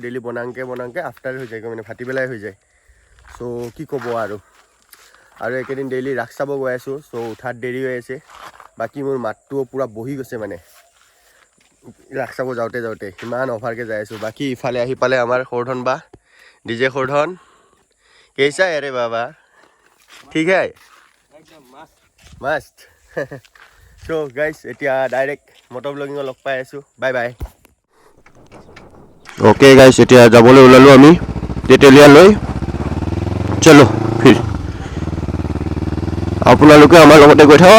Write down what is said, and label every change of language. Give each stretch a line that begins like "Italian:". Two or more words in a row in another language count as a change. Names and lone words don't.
Assamese: ডেইলি বনাওঁতে আফটাৰ হৈ যায়গৈ, মানে ভাটিবেলাই হৈ যায়। চ' কি ক'ব আৰু এইকেইদিন ডেইলি ৰাস চাব গৈ আছোঁ। চ' উঠাত দেৰি হৈ আছে। বাকী মোৰ মাতটোও পূৰা বহি গৈছে, মানে ৰাস চাব যাওঁতে ইমান অভাৰকৈ যাই আছোঁ। বাকী ইফালে আহি পালে আমাৰ সৰধন বা ডিজে সৰধন।
Hindi: कैसा है रे बाबा? ठीक है, मस्त।
English: so guys
Assamese: এতিয়া ডাইৰেক্ট মটৰ ব্লগিঙত লগ পাই আছোঁ।
English: bye bye. okay guys,
Assamese: এতিয়া যাবলৈ ওলালোঁ আমি তেতেলীয়ালৈ।
Hindi: चलो फिर
Assamese: আপোনালোকে আমাৰ লগতে গৈ থাকক।